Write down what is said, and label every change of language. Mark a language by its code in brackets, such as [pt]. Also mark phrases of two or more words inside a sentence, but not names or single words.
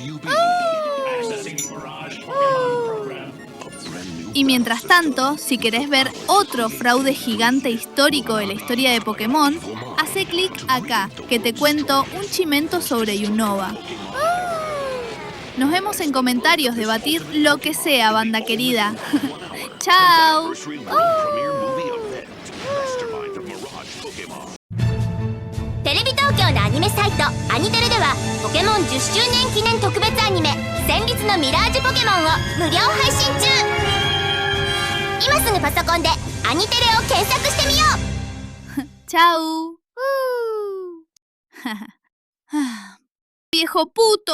[es] Y mientras tanto, si querés ver otro fraude gigante histórico de la historia de Pokémon, hace clic acá, que te cuento un chimento sobre Unova. Nos vemos en comentarios, debatir lo que sea, banda querida. ¡Chao! [ja] Television Tokyo のアニメサイトアニテレではポケモン10周年記念特別アニメ戦慄のミラージュポケモンを無料配信中。今すぐパソコンでアニテレを検索してみよう。 [es] ¡Chao! ¡Viejo puto!